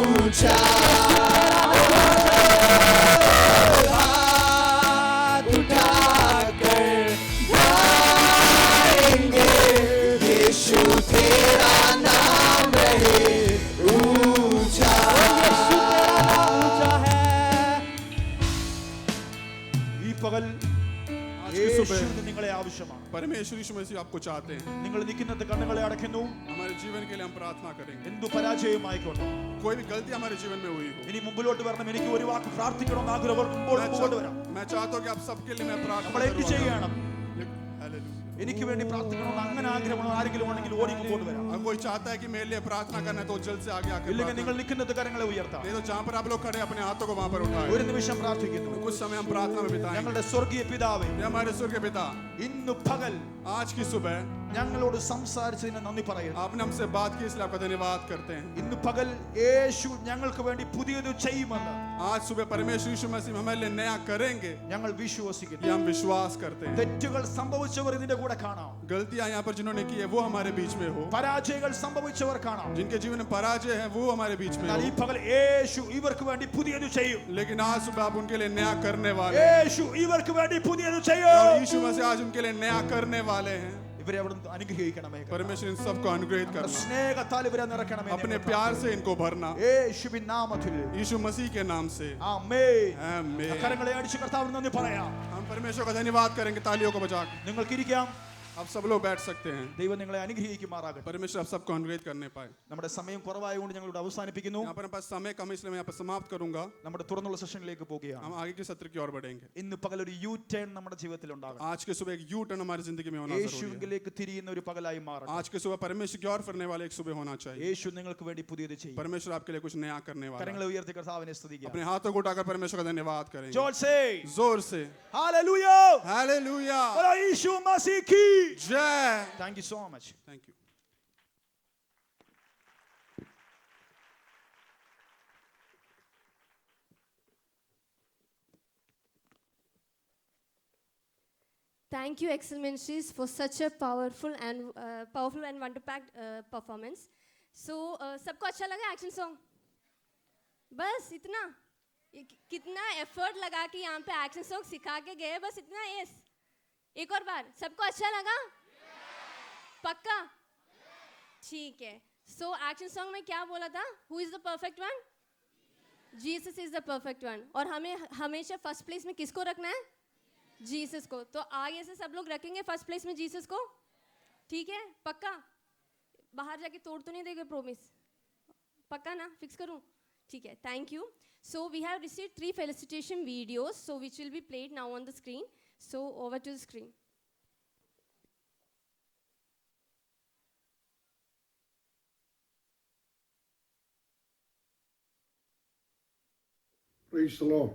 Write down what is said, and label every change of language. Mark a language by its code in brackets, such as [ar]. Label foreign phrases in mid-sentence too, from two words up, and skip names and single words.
[hi] ऊंचा हाथ उठाकर गाएंगे, यीशु तेरा नाम रहे ऊंचा। [ml] ഈ പകൽ യേശുവിന് നിങ്ങളെ ആവശ്യമാണ്. [hi] परमेश्वर यीशु मसीह आपको चाहते हैं. [ml] നിങ്ങൾ നിൽക്കുന്നത് കണ്ണുകളെ അടയ്ക്കുന്നു. [hi] हमारे जीवन के लिए हम प्रार्थना करेंगे. [ml] എന്തു പരാജയമായിക്കോട്ടെ, [hi] कोई भी गलती हमारे जीवन में हुई हो, [ml] ഇനി മുമ്പിലോട്ട് വരണം. എനിക്ക് ഒരു വാക്ക് പ്രാർത്ഥിക്കണമെന്ന് ആഗ്രഹമുള്ളപ്പോൾ മുമ്പോട്ട് വരാം. [hi] मैं चाहता हूं कि आप सबके लिए मैं प्रार्थना [ml] നമ്മൾ എന്ത് ചെയ്യണം? [hi] हालेलुया. [ml] എനിക്ക് വേണ്ടി പ്രാർത്ഥിക്കണമെന്ന് അങ്ങനെ ആഗ്രഹമുള്ള ആരെങ്കിലും ഉണ്ടെങ്കിൽ ഓടി മുമ്പോട്ട് വരാം. [hi] अगर कोई चाहता है कि मेरे लिए प्रार्थना करना है तो जल्द से आगे आकर [ml] ഇല്ലെങ്കിൽ നിങ്ങൾ നിൽക്കുന്നത് കരങ്ങളെ ഉയർത്താം. [hi] नहीं तो जहां पर आप लोग खड़े अपने हाथों को वहां पर उठाएं. [ml] ഒരു നിമിഷം പ്രാർത്ഥിക്കുന്നു. [hi] कुछ समय हम प्रार्थना में बिताएंगे. [ml] ഞങ്ങളുടെ സ്വർഗീയ പിതാവേ, [hi] हमारे स्वर्गीय पिता, [ml] ഇന്ന് പകൽ [hi] आज की सुबह [ml] ഞങ്ങളോട് സംസാരിച്ചതിന് നന്ദി പറയുന്നു. [hi] आपने हमसे बात की इसलिए आपका धन्यवाद करते हैं. [ml] ഇന്ന് പകൽ യേശു ഞങ്ങൾക്ക് വേണ്ടി പുതിയത് ചെയ്യുമെന്ന് [hi] आज सुबह परमेश्वर यीशु मसीह हमारे लिए नया करेंगे, [ml] ഞങ്ങൾ വിശ്വസിക്കുന്നു. [hi] ये हम विश्वास करते हैं. [ml] തെറ്റുകൾ സംഭവിച്ചവർ ഇതിന്റെ കൂടെ കാണാം. [hi] गलतियां यहाँ पर जिन्होंने की है वो हमारे बीच में हो, [ml] പരാജയങ്ങൾ സംഭവിച്ചവർ കാണാം. [hi] जिनके जीवन में पराजय है वो हमारे बीच में [ml] എന്നാൽ ഈ [hi] हो. [ml] പകൽ യേശു ഇവർക്ക് വേണ്ടി പുതിയത് ചെയ്യും. [hi] लेकिन आज सुबह आप उनके लिए नया करने वाले हैं. [ml] യേശു ഇവർക്ക് വേണ്ടി പുതിയത് ചെയ്യും. [hi] और यीशु मसीह आज उनके लिए नया करने वाले हैं. [ml] ഇവരെ അവിടുന്ന് അനുഗ്രഹിക്കണമേ. [hi] परमेश्वर इन सबको अनुग्रहित करना, [ml] സ്നേഹത്താൽ ഇവരെ നിറയ്ക്കണമേ. [hi] अपने प्यार से इनको भरना, [ml] യേശുവിൻ നാമത്തിൽ [hi] यीशु मसीह के नाम से. [ml] ആമേൻ. [hi] आमीन. [ml] കരങ്ങളെ അടിച്ച് കർത്താവിന് നന്ദി പറയാം. [hi] हम परमेश्वर का धन्यवाद करेंगे तालियों को बजाकर. [ml] നിങ്ങൾക്ക് ഇരിക്കാം. [hi] आप सब लोग बैठ सकते हैं. [ml] ദൈവം നിങ്ങളെ അനുഗ്രഹിക്കുമാറാകട്ടെ. [hi] परमेश्वर आप सबको अनुग्रहित करने पाए. [ml] നമ്മുടെ സമയം കുറവായതുകൊണ്ട് ഞങ്ങൾ ഇവിടെ അവസാനിപ്പിക്കുന്നു. [hi] यहाँ पर पास समय कम इसलिए मैं यहाँ पर समाप्त करूंगा. [ml] നമ്മുടെ തുറന്നുള്ള സെഷനിലേക്ക് പോവുകയാണ്. [hi] हम आगे के सत्र की ओर बढ़ेंगे. [ml] ഇന്ന് പകൽ ഒരു യു ടേൺ നമ്മുടെ ജീവിതത്തിൽ ഉണ്ടാകണം. [hi] आज के सुबह एक यू टर्न हमारी जिंदगी में होना जरूरी है. [ml] യേശുവിലേക്ക് തിരിയുന്ന ഒരു പകലായി മാറണം. [hi] आज के सुबह परमेश्वर की ओर फिरने वाले एक सुबह होना चाहिए. [ml] യേശു നിങ്ങൾക്ക് വേണ്ടി പുതിയത് ചെയ്യും. [hi] परमेश्वर आपके लिए कुछ नया करने वाला है. [ml] കരങ്ങളെ ഉയർത്തി കർത്താവിനെ സ്തുതിക്കുക. [hi] अपने हाथों को उठाकर परमेश्वर का धन्यवाद करेंगे जोर से जोर से. हालेलुया. हालेलुया. बोलो यीशु मसीह की जय. [en] Thank you so much. Thank you. Thank you, Excel Ministries, for such a powerful and wonder-packed performance. So, [hi] सबको अच्छा लगा [en] action song? [hi] बस इतना? कितना एफर्ट लगा कि यहाँ पे [en] action song [hi] सिखा के गए, बस इतना? यस. एक और बार, सबको अच्छा लगा? पक्का? ठीक है. सो [en] action song [hi] में क्या बोला था? [en] Who is the perfect one? Jesus is the perfect one. [hi] और हमें हमेशा [en] first place [hi] में किसको रखना है? जीसस को. तो आगे से सब लोग रखेंगे [en] first place [hi] में जीसस को. ठीक है? पक्का? बाहर जाके तोड़ तो नहीं देंगे प्रॉमिस? पक्का ना? फिक्स करूं? ठीक है. [en] Thank you. So we have received 3 felicitation videos, so which will be played now on the screen. So over to the screen. Praise the Lord.